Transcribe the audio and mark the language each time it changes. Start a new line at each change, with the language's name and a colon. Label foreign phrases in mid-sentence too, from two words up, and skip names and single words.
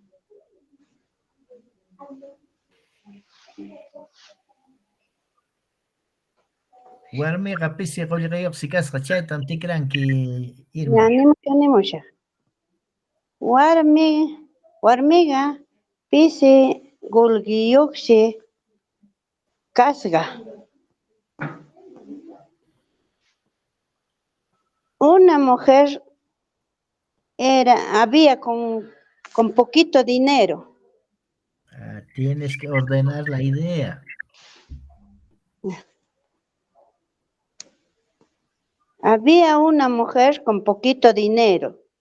Quechua: Warmiqa pisi qullqiyuqsi kasqa chaytam tikranki Irma. Animusha. Warmiga pisi qullqiyuqshi kasqa.
Spanish: Una mujer había con poquito dinero. Tienes que ordenar la idea. Había una mujer con poquito dinero.